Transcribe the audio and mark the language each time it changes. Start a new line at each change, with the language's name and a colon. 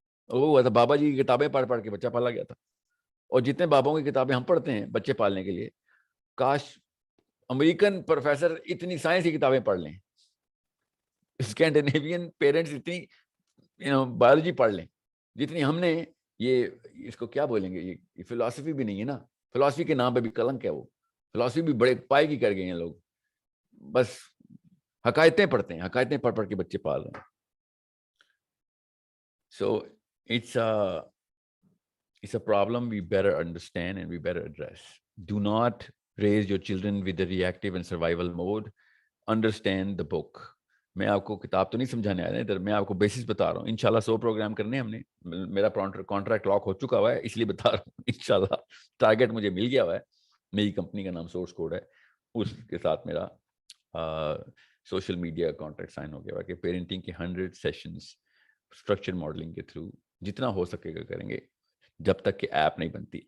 Urdu: وہ ہوا تھا بابا جی کی کتابیں پڑھ پڑھ کے بچہ پالا گیا تھا. اور جتنے بابوں کی کتابیں ہم پڑھتے ہیں بچے پالنے کے لیے, کاش امریکن پروفیسر اتنی سائنس کی کتابیں پڑھ لیں, اسکینڈینیوین پیرنٹس اتنی بایولوجی پڑھ لیں جتنی ہم نے. یہ اس کو کیا بولیں گے, یہ فلسفی بھی نہیں ہے نا, فلسفی کے نام پہ بھی کلنک ہے. وہ فلسفی بھی بڑے پائے کی کر گئے ہیں لوگ, بس حقائقیں پڑھتے ہیں, حقائقیں پڑھ پڑھ کے بچے پال رہے ہیں.
English: So it's a problem we better understand and we better address. Do not raise your children with the reactive and survival mode. Understand the book.
Urdu: میں آپ کو کتاب تو نہیں سمجھانے آیا ادھر, میں آپ کو بیسس بتا رہا ہوں. انشاءاللہ 100 پروگرام کرنے ہم نے, میرا کانٹریکٹ لاک ہو چکا ہوا ہے, اس لیے بتا رہا ہوں. انشاءاللہ ٹارگیٹ مجھے مل گیا ہوا ہے, میری کمپنی کا نام سورس کوڈ ہے, اس کے ساتھ میرا سوشل میڈیا کانٹریکٹ سائن ہو گیا ہوا کہ پیرنٹنگ کے 100 سیشنز اسٹرکچر ماڈلنگ کے تھرو جتنا ہو سکے گا کریں گے, جب تک کہ ایپ نہیں بنتی.